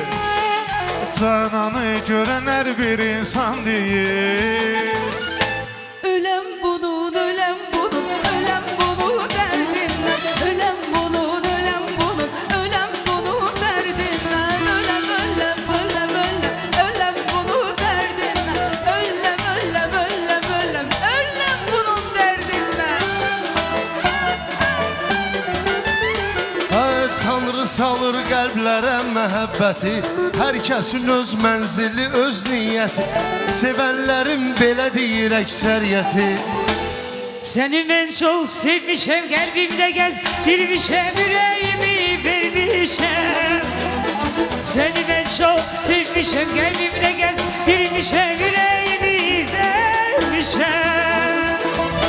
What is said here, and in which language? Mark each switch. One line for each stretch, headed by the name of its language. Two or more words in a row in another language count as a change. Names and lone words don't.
Azerbaijani: Cananı görən hər bir insan deyir. Ölem bunun, ölem bunun, ölem bunun derdinden. Ölem bunun, ölem bunun, ölem bunun derdinden. Ölem, ölem, ölem, ölem, ölem bunun derdinden. Ölem, ölem, ölem, ölem, ölem bunun derdinden. Tanrı salır qəlblərə məhəbbəti, hər kəsin öz mənzili, öz niyyəti, sevənlərin belə deyir əksəriyyəti.
Turkish: Seni ben çok sevmişim, kalbimde gezdirmişim, yüreğimi vermişim. Seni ben çok sevmişim, kalbimde gezdirmişim, yüreğimi vermişim.